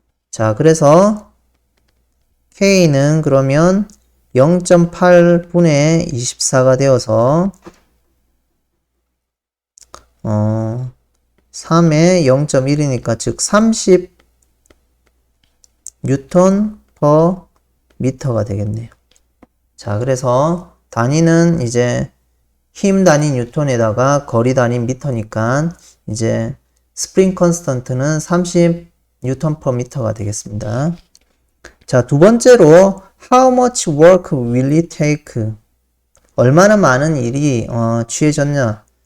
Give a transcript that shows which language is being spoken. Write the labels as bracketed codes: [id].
[ko] 자, 그래서 k는 그러면 0.8분의 24가 되어서 3에 0.1이니까 즉 30 뉴턴 퍼 미터가 되겠네요. 자, 그래서 단위는 이제 힘 단위 뉴턴에다가 거리 단위 미터니까 이제 스프링 컨스턴트는 30 뉴턴 퍼 미터가 되겠습니다. 자, 두 번째로 [en] how much work will it take? [ko] 얼마나 많은 일이 취해졌냐?